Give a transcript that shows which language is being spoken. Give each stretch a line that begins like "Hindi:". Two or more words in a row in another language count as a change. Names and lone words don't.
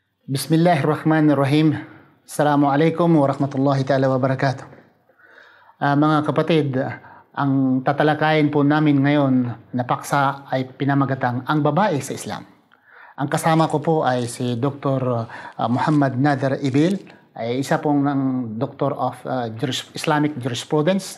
Arabic: بسم الله الرحمن الرحيم السلام عليكم ورحمة الله تعالى وبركاته.
Filipino: Mga kapatid, ang tatalakayin po namin ngayon na paksa ay pinamagatang ang babae sa Islam. Ang kasama ko po ay si Dr. Muhammad Nader Ibil, ay isa pong ng
English: Doctor of Islamic Jurisprudence.